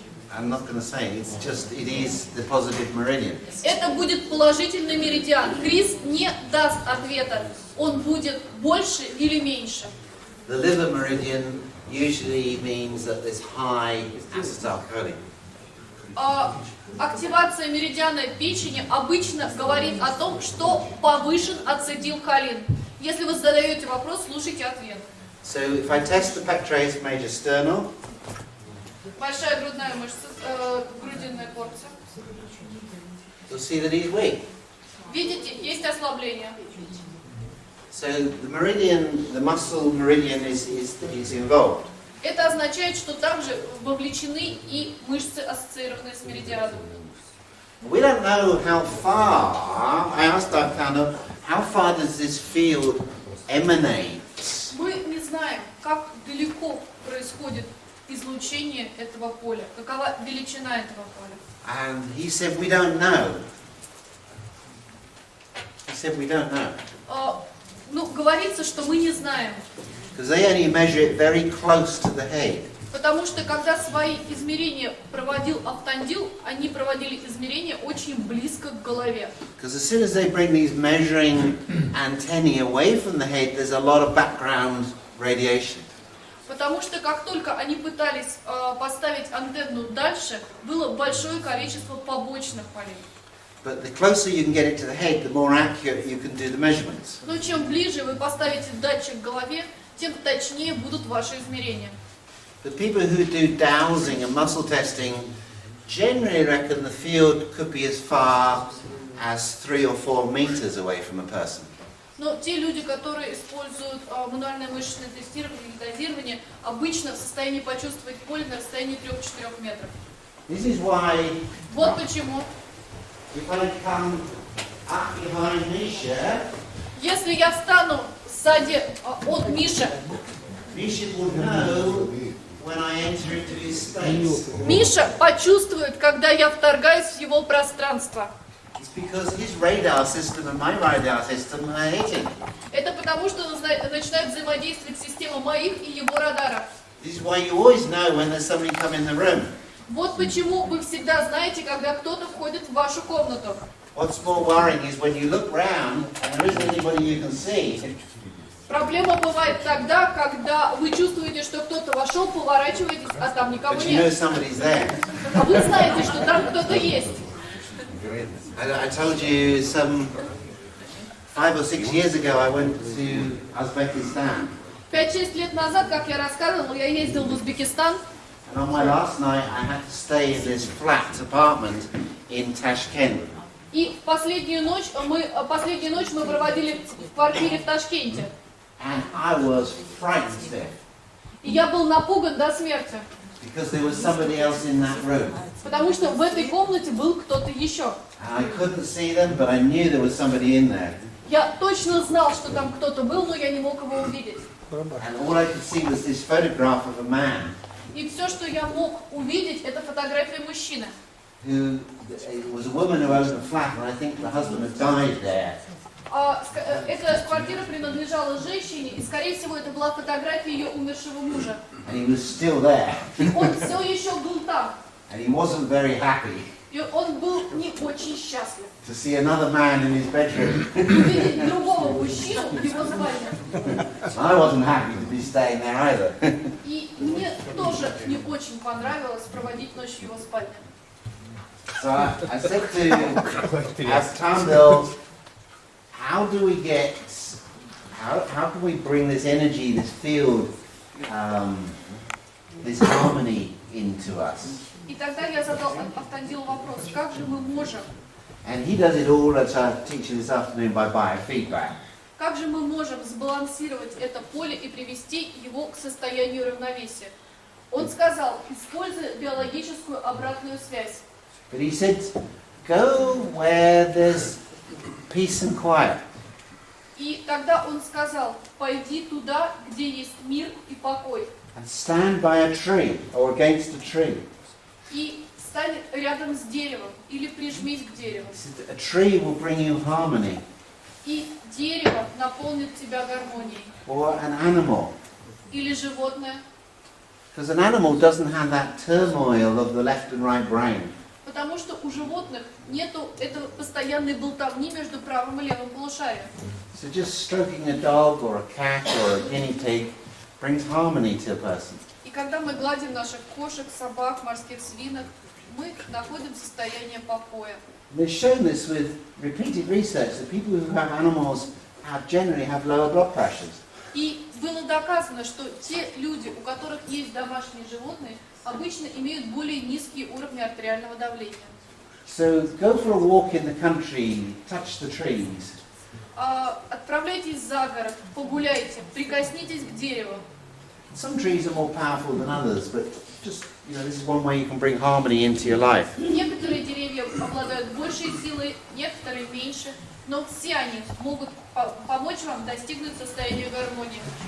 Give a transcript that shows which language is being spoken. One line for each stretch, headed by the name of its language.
English: I'm not going to say, it is the positive meridian.
Russian: Это будет положительный меридиан. Крис не даст ответа, он будет больше или меньше.
English: The liver meridian usually means that there's high acetylcholine.
Russian: Активация меридиана печени обычно говорит о том, что повышен ацетилхолин. Если вы задаете вопрос, слушайте ответ.
English: So if I test the pectoralis major sternal,
Russian: Большая грудная мышца, грудинная порция.
English: you'll see that he's weak.
Russian: Видите, есть ослабление.
English: So the meridian, the muscle meridian is involved.
Russian: Это означает, что также вовлечены и мышцы, ассоциированные с меридианом.
English: We don't know how far, I asked Arcano, how far does this field emanate?
Russian: Мы не знаем, как далеко происходит излучение этого поля, какова величина этого поля.
English: And he said, we don't know. He said, we don't know.
Russian: Говорится, что мы не знаем.
English: Because they only measure it very close to the head.
Russian: Потому что когда свои измерения проводил Автандил, они проводили измерения очень близко к голове.
English: Because as soon as they bring these measuring antennae away from the head, there's a lot of background radiation.
Russian: Потому что как только они пытались поставить антенну дальше, было большое количество побочных полей.
English: But the closer you can get it to the head, the more accurate you can do the measurements.
Russian: Но чем ближе вы поставите датчик к голове, тем точнее будут ваши измерения.
English: The people who do dowsing and muscle testing generally reckon the field could be as far as 3 or 4 meters away from a person.
Russian: Но те люди, которые используют мануальное мышечное тестирование и дозирование, обычно в состоянии почувствовать поле на расстоянии 3-4 метров.
English: This is why
Russian: Вот почему.
English: if I come up behind Misha,
Russian: Если я встану сзади от Миши,
English: Misha will know when I enter into his space.
Russian: Миша почувствует, когда я вторгаюсь в его пространство.
English: It's because his radar system and my radar system are hitting.
Russian: Это потому, что начинает взаимодействовать система моих и его радаров.
English: This is why you always know when there's somebody come in the room.
Russian: Вот почему вы всегда знаете, когда кто-то входит в вашу комнату.
English: What's more worrying is when you look round and there isn't anybody you can see.
Russian: Проблема бывает тогда, когда вы чувствуете, что кто-то вошел, поворачиваетесь, а там никого
English: But you know
Russian: нет.
English: somebody's there.
Russian: А вы знаете, что там кто-то есть.
English: I told you some 5 or 6 years ago I went to Uzbekistan.
Russian: 5-6 лет назад, как я рассказывала, я ездил в Узбекистан.
English: And on my last night I had to stay in this flat apartment in Tashkent.
Russian: И последнюю ночь мы проводили в квартире в Ташкенте.
English: And I was frightened stiff
Russian: И я был напуган до смерти,
English: because there was somebody else in that room.
Russian: потому что в этой комнате был кто-то еще.
English: And I couldn't see them, but I knew there was somebody in there.
Russian: Я точно знал, что там кто-то был, но я не мог его увидеть.
English: And all I could see was this photograph of a man
Russian: И все, что я мог увидеть, это фотография мужчины.
English: who, it was a woman who owned the flat, and I think the husband had died there.
Russian: Эта квартира принадлежала женщине, и, скорее всего, это была фотография ее умершего мужа.
English: And he was still there.
Russian: И он все еще был там.
English: And he wasn't very happy
Russian: И он был не очень счастлив.
English: to see another man in his bedroom.
Russian: Увидеть другого мужчину в его спальне.
English: I wasn't happy to be staying there either.
Russian: И мне тоже не очень понравилось проводить ночь в его спальне.
English: So I said to Astambil, how do we get, how can we bring this energy, this field, this harmony into us?
Russian: И тогда я задал Автандилу вопрос, как же мы можем,
English: And he does it all as I teach you this afternoon by biofeedback.
Russian: как же мы можем сбалансировать это поле и привести его к состоянию равновесия? Он сказал, используя биологическую обратную связь.
English: But he said, go where there's peace and quiet.
Russian: И тогда он сказал, пойди туда, где есть мир и покой.
English: And stand by a tree or against a tree.
Russian: И стань рядом с деревом или прижмись к дереву.
English: He said, a tree will bring you harmony.
Russian: И дерево наполнит тебя гармонией.
English: Or an animal.
Russian: Или животное.
English: Because an animal doesn't have that turmoil of the left and right brain.
Russian: Потому что у животных нету этого постоянной болтовни между правым и левым полушарием.
English: So just stroking a dog or a cat or a guinea pig brings harmony to a person.
Russian: И когда мы гладим наших кошек, собак, морских свинок, мы находим состояние покоя.
English: They've shown this with repeated research that people who have animals generally have lower blood pressures.
Russian: И было доказано, что те люди, у которых есть домашние животные, обычно имеют более низкие уровни артериального давления.
English: So go for a walk in the country, touch the trees.
Russian: Отправляйтесь за город, погуляйте, прикоснитесь к дереву.
English: Some trees are more powerful than others, but just, this is one way you can bring harmony into your life.
Russian: Некоторые деревья обладают большей силой, некоторые меньше, но все они могут помочь вам достигнуть состояния гармонии.